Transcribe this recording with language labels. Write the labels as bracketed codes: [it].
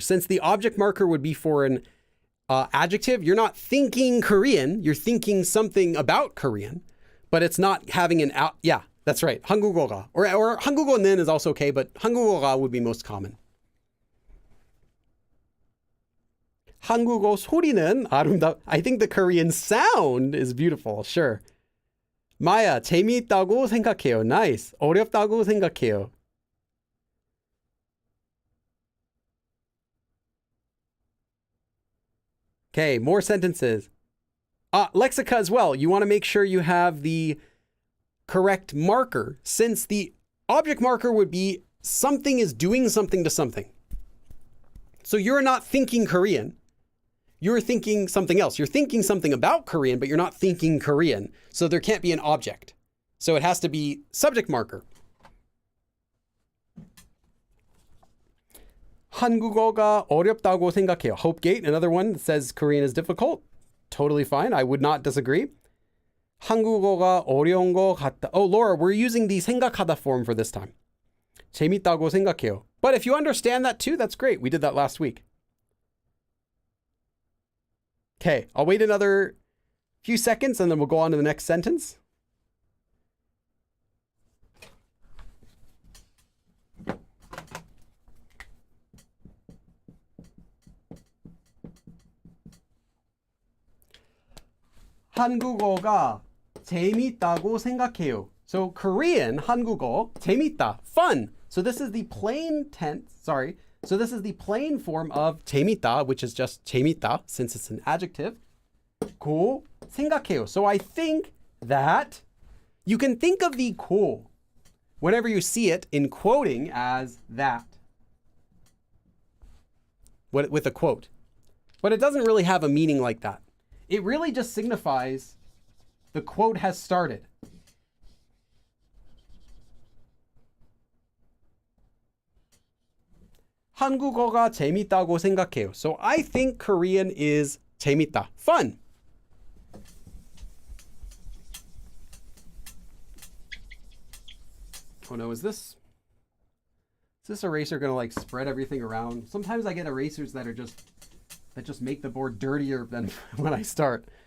[en] Since the object marker would be for an adjective, you're not thinking Korean, you're thinking something about Korean, but it's not having an out. Yeah, that's right. [ko] 한국어가. [en] Or 한국어는 is also okay, but 한국어가 would be most common. [ko] 한국어 소리는 아름다. [en] I think the Korean sound is beautiful. Sure. [ko] Maya, 재미있다고 생각해요. [en] Nice. [ko] 어렵다고 생각해요. [en] Okay, more sentences. Lexica as well. You want to make sure you have the correct marker, since the object marker would be something is doing something to something. So you're not thinking Korean. You're thinking something else. You're thinking something about Korean, but you're not thinking Korean. So there can't be an object. So it has to be subject marker. [ko] 한국어가 어렵다고 생각해요. [en] Hopegate, another one that says Korean is difficult. Totally fine. I would not disagree. [ko] 한국어가 어려운 것 같다. [en] Oh, Laura, we're using the 생각하다 form for this time. [ko] 재밌다고 생각해요. [en] But if you understand that too, that's great. We did that last week. Okay, I'll wait another few seconds and then we'll go on to the next sentence. [ko] 한국어가 재밌다고 생각해요. [en] So Korean, 한국어, 재밌다, fun. So this is the plain tense, So this is the plain form of 재밌다, which is just 재밌다, since it's an adjective. [ko] 고 생각해요. [en] So I think that you can think of the 고 whenever you see it in quoting as that. With a quote. But it doesn't really have a meaning like that. It really just signifies the quote has started. [ko] 한국어가 재밌다고 생각해요. [en] So I think Korean is 재밌다, fun. Oh no, is this eraser gonna like spread everything around? Sometimes I get erasers that just make the board dirtier than when I start.